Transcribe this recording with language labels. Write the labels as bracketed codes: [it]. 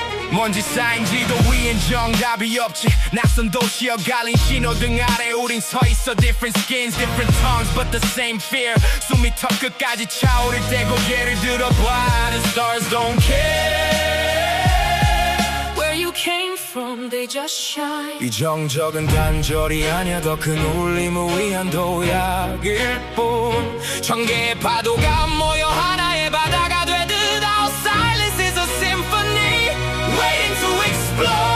[ko] 먼지 쌓인 지도 위엔 정답이 없지. 낯선 도시 엇갈린 신호등 아래 우린 서있어. [en] Different skins, different tongues, but the same fear. [ko] 숨이 턱 끝까지 차오를 때 고개를 들어봐. [en] The stars don't care Where you came from, they just shine. [ko] 이 정적은 단절이 아니야. 더 큰 울림을 위한 도약일 뿐. 천 개의 파도가 모여 하나의 바다가 되듯. [en] Our silence is a symphony waiting to explode.